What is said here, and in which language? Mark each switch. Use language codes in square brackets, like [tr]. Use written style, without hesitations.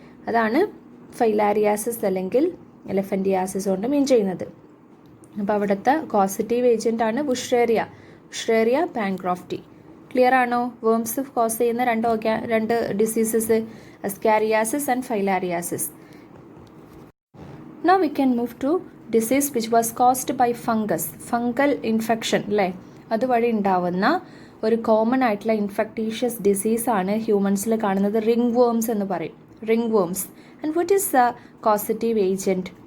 [ml] അതാണ് ഫൈലാരിയാസിസ് അല്ലെങ്കിൽ എലഫൻറ്റിയാസിസ് കൊണ്ട് മീൻ ചെയ്യുന്നത്. അപ്പോൾ അവിടുത്തെ കോസറ്റീവ് ഏജൻ്റ് ആണ് ബുഷ്രേറിയ പാൻക്രോഫ്റ്റി. ക്ലിയർ ആണോ? വേംസ് കോസ് ചെയ്യുന്ന രണ്ട് diseases, ascariasis and ഫൈലാരിയാസിസ്. [en] Now we can move to disease which was caused by [ml] fungal infection അല്ലേ? അതുവഴി ഉണ്ടാവുന്ന ഒരു കോമൺ ആയിട്ടുള്ള ഇൻഫെക്ടീഷ്യസ് ഡിസീസാണ് ഹ്യൂമൻസിൽ കാണുന്നത്. റിംഗ് വേംസ് എന്ന് പറയും. Ring worms. [en] And what is the causative agent?